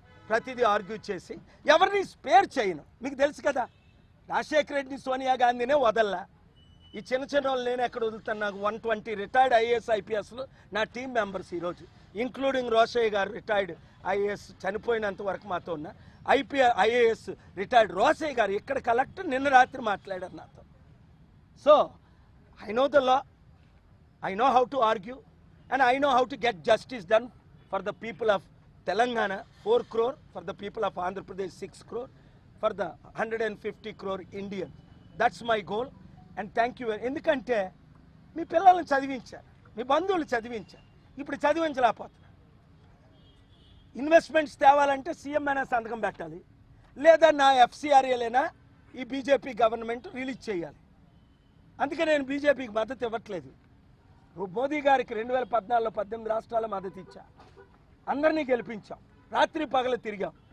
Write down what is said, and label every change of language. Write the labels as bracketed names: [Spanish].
[Telugu] ప్రతిదీ ఆర్గ్యూ చేసి ఎవరిని స్పేర్ చేయను. మీకు తెలుసు కదా, రాజశేఖర రెడ్డిని, సోనియా గాంధీనే వదల్లా. ఈ చిన్న చిన్న వాళ్ళు నేను ఎక్కడ వదులుతాను? నాకు 120 రిటైర్డ్ ఐఏఎస్ ఐపీఎస్లు నా టీం మెంబర్స్ ఈరోజు, ఇంక్లూడింగ్ రోషయ్య గారు రిటైర్డ్ ఐఏఎస్, చనిపోయినంత వరకు మాతో ఉన్న ఐఏఎస్ రిటైర్డ్ రోషయ్య గారు ఇక్కడ కలెక్టర్ నిన్న రాత్రి మాట్లాడారు నాతో. [English] So I know the law, I know how to argue, and I know how to get justice done for the people of Telangana, 4 crore, for the people of Andhra Pradesh, 6 crore, for the 150 crore Indian. That's my goal, and thank you. [Telugu] ఎందుకంటే మీ పిల్లల్ని చదివించారు, మీ బంధువులు చదివించారు, ఇప్పుడు చదివించలేకపోతున్నారు. Investments తేవాలంటే CM అయినా సంతకం పెట్టాలి, లేదా నా ఎఫ్సిఆర్ఏలైనా ఈ బీజేపీ గవర్నమెంట్ రిలీజ్ చేయాలి. అందుకే నేను బీజేపీకి మద్దతు ఇవ్వట్లేదు. మోదీ గారికి 2014లో 18 రాష్ట్రాల మద్దతు ఇచ్చా, అందరినీ గెలిపించాం, రాత్రి పగలు తిరిగాం.